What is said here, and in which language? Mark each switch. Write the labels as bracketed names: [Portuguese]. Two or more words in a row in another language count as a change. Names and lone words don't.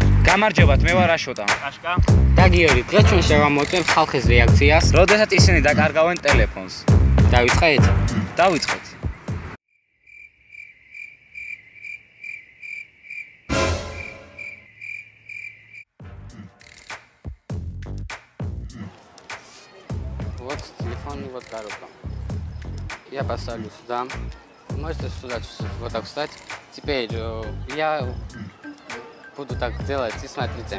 [Georgian] გამარჯობათ, მე ვარ აშოტა. აშკა. და გიორგი, დღეს ჩვენ შევამოწმებთ ხალხის რეაქციას, როდესაც ისინი დაკარგავენ ტელეფონს. დავიწყეთ? დავიწყეთ. [Russian] Вот телефон, вот коробка. Я поставлю сюда. Можете сюда вот так встать. Теперь я буду так делать и смотрите.